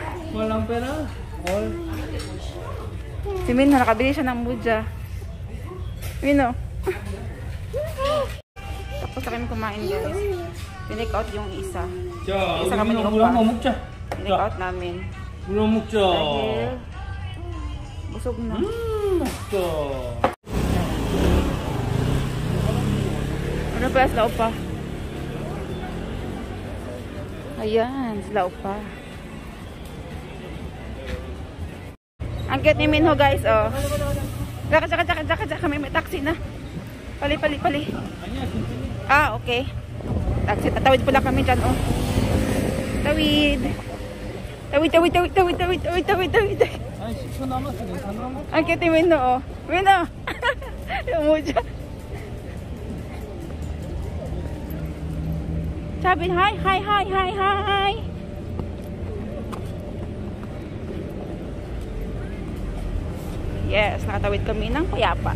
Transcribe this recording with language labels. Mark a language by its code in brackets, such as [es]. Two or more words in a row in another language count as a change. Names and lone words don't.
[tl] Walang pera. Si Min, nakabili siya ng muja. Mino. Tapos sa kami kumain guys. Tinake out yung isa. Isa kami ni Opa. Tinake out namin. [ko] 우리 먹자. [tl] Dahil busog na. [ko] 먹자. [tl] Ano pa sila Opa? Ayan, sila Opa. Ang cute ni Minho guys, oh. Tsaka, may taxi na. Pali. Okay. Taxi, tatawid pala kami dyan, oh. Tawid. [ko] 아니 10초 남았어. 괜찮아? [tl] Ang cute ni Minho, oh. Minho! Umuja. Sabi, hi. Yes, nakatawid kami ng payapa.